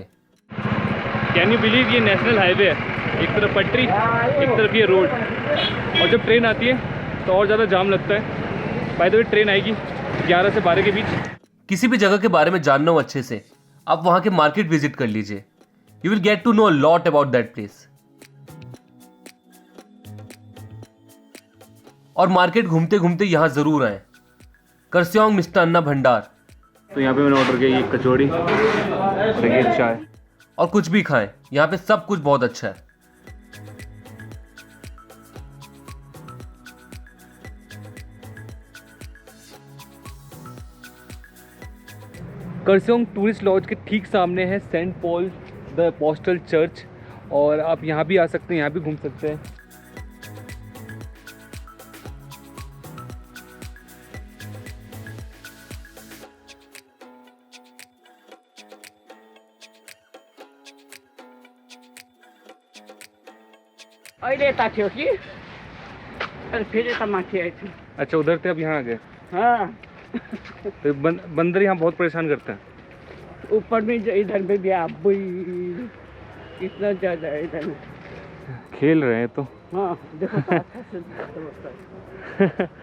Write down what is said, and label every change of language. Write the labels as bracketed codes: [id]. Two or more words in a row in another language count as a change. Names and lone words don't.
[en] can you believe, [hi] ये नेशनल हाईवे है, एक तरफ पटरी, एक तरफ ये रोड, और जब ट्रेन आती है तो और ज़्यादा जाम लगता है। [en] by the way, [hi] ट्रेन आएगी 11 से 12 के बीच। किसी भी जगह के बारे में जानना हो अच्छे से, आप वहाँ के मार्केट विजिट कर लीजिए। [en] you will get to know a lot about that place. [hi] और मार्केट घूमते घूमते यहाँ जरूर आए, कर्सियोंग मिष्टान्ना भंडार। तो यहाँ पे मैंने ऑर्डर किया ये कचौड़ी और ये चाय। और कुछ भी खाएं, यहाँ पे सब कुछ बहुत अच्छा है। कर्सियोंग टूरिस्ट लॉज के ठीक सामने है सेंट पॉल द अपोस्टल चर्च, और आप यहाँ भी आ सकते हैं, यहाँ भी घूम सकते हैं। [ne] अहिले यता थियो कि अनि फेरि यता माथि आएछ। [hi] अच्छा, उधर थे, अब यहाँ आ गए। हाँ, तो बंदर यहाँ बहुत परेशान करते हैं। ऊपर में इधर में भी आप इतना ज़्यादा है इधर में। खेल रहे हैं तो। हाँ, देखो तो अच्छा से व्यवस्था है।